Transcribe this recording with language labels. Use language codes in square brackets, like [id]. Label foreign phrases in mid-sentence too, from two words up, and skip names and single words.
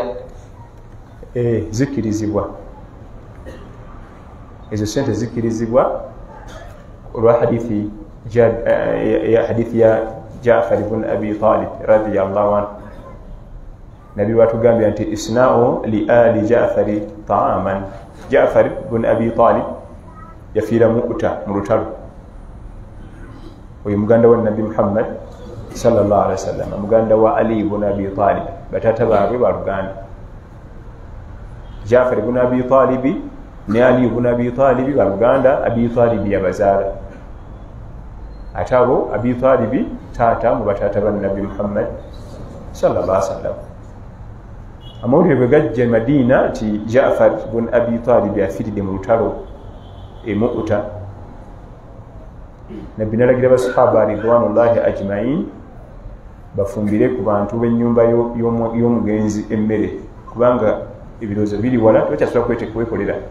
[lg] zikkirizibwa ezo sente zikkirizibwa olwa hadithi ya Ja'far ibn Abi Talib [ar] radiyallahu anhu [lg] Nabi watugambya nti [ar] isna'u li ali Ja'fari ta'aman [lg] Ja'far ibn Abi Talib yafiira mu lutalo oyo muganda wa Nabi Muhammad [ar] sallallahu alaihi wasallam [lg] muganda wa Ali ibn Abi Talib batata baabwe baluganda Ja'far ibn Abi Talib ne Ali ibn Abi Talib baluganda Abi Talib yabazaala ate abo Abi Talib taata mu batata ba Nabi Muhammad [ar] sallallahu alaihi wasallam [lg] amawulire bwe gajja Madina ti Ja'far ibn Abi Talib afiiridde mu lutalo Mu'ta Nabbi nalagira basahaba [ar] ridwanullahi ajma'in [lg] bafumbire ku bantu b'ennyumba y'omugenzi emmere kubanga ebirowoozo biri wala tokyasobola kwekolera